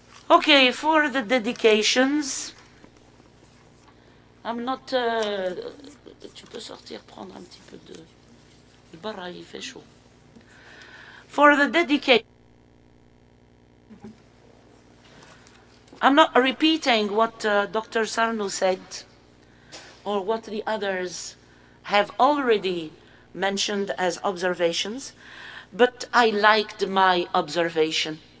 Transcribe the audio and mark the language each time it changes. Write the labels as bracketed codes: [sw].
[en] Okay, for the dedications, I'm not... [fr] tu peux sortir, prendre un petit peu de... Le barra, il fait chaud. [en] For the dedication, I'm not repeating what Dr. Sarno said or what the others have already mentioned as observations, but I liked my observation.